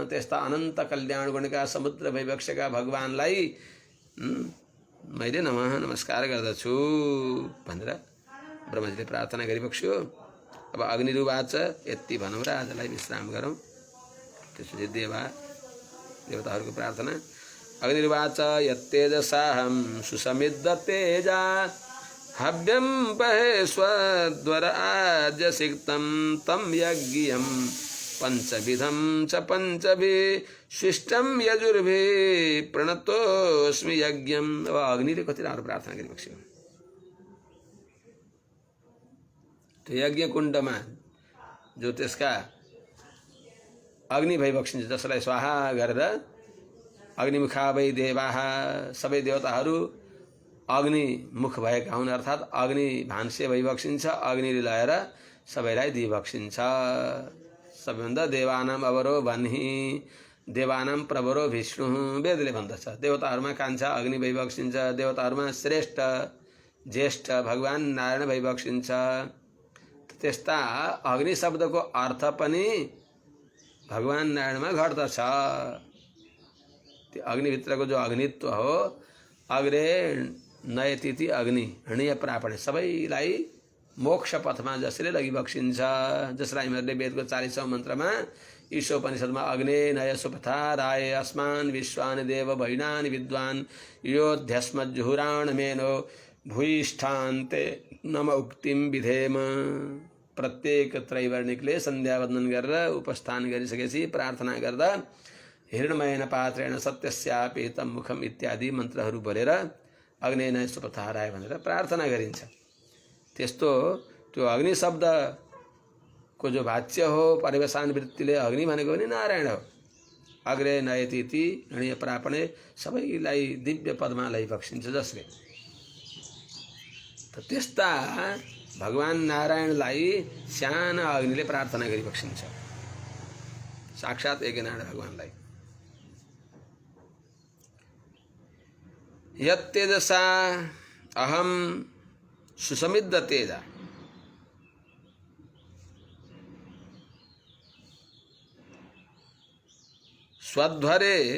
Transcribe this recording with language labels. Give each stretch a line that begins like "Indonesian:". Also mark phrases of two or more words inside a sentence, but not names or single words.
Nepali: त्यस्ता अनन्त कल्याण गुणका समुद्र भइबक्सेका भगवानलाई मैले नमस्कार गर्दछु भनेर ब्रह्मजीले प्रार्थना गरिबक्स्यो। अब अग्निरुवाच, यति भनौँ र आजलाई विश्राम गरौँ। त्यसपछि देवताहरूको प्रार्थना।
Sanskrit: अग्निरुवाच यत्तेजसाहं सुसमिद्ध तेजा हव्यं बहे स्वद्वर आज्यसिक्तं तं यज्ञं पंचविधं च पंचभिः शिष्टं यजुर्भिः प्रणतोऽस्मि यज्ञं।
Nepali: अब अग्निले कति राम्रो प्रार्थना गरिबक्स्यो। त्यो यज्ञ कुण्डमा जो त्यसका अग्नि भइबक्सिन्छ, जसलाई स्वाहा गरेर
Sanskrit: अग्निमुखा वै देवाः,
Nepali: सबै देवताहरू अग्नि मुख भएका हुन्, अर्थात् अग्नि भान्से भइबक्सिन्छ, अग्निले लगाएर सबैलाई दिइबक्सिन्छ। सबैभन्दा
Sanskrit: देवानाम अवरो भन्ही, देवानाम प्रवरो विष्णु,
Nepali: वेदले भन्दछ। देवताहरूमा कान्छा अग्नि भइबक्सिन्छ, देवताहरूमा श्रेष्ठ ज्येष्ठ भगवान नारायण भइबक्सिन्छ। त्यस्ता अग्नि शब्दको अर्थ पनि भगवान नारायणमा घट्दछ। त्यो अग्निभित्रको जो अग्नित्व हो,
Sanskrit: अग्रे नयतिथि अग्नि हृणीय प्रापणे,
Nepali: सबैलाई मोक्ष पथमा जसले लगिबक्सिन्छ, जसलाई हामीहरूले वेदको 40औं मन्त्रमा ईशोपनिषदमा
Sanskrit: अग्ने नय सुपथा राय अस्मान विश्वान देव भैनान विद्वान योध्यस्मज्जुहुराण मेनो भूयिष्ठान्ते नम उक्तिम विधेम।
Nepali: प्रत्येक त्रैवर्णिकले सन्ध्या वन्दन गरेर उपस्थान गरिसकेपछि प्रार्थना गर्दा
Sanskrit: हिरणमयन पात्रेण सत्यस्यापि तम मुखम
Nepali: इत्यादि मन्त्रहरू बोलेर
Sanskrit: अग्नेय सुपथाराय
Nepali: भनेर प्रार्थना गरिन्छ। त्यस्तो त्यो अग्नि शब्दको जो वाच्य हो परिवेशान वृत्तिले अग्नि भनेको पनि नारायण हो।
Sanskrit: अग्रे नयतिथि हृणीय प्रापणे,
Nepali: सबैलाई दिव्य पदमा लैबक्सिन्छ जसले। त्यस्ता भगवान नारायणलाई साना अग्निले प्रार्थना गरिबक्सिन्छ, साक्षात यज्ञनारायण भगवानलाई।
Sanskrit: यत्तेजसा अहम सुसमिद्ध तेजा, स्वध्वरे